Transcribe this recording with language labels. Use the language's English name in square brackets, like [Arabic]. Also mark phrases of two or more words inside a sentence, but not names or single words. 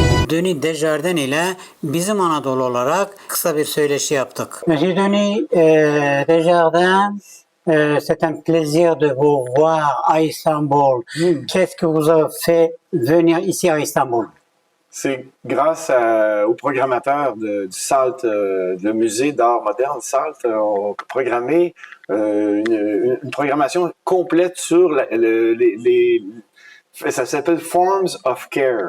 [Turkish] Denis Desjardins ile bizim Anadolu olarak kısa bir söyleşi yaptık. [French] Monsieur Denis Desjardins, c'est un plaisir de vous voir à Istanbul. Qu'est-ce qui vous a fait venir ici à Istanbul? C'est grâce aux programmateurs du SALT, le musée d'art moderne SALT, ont programmé une programmation complète sur ça s'appelle Forms of Care.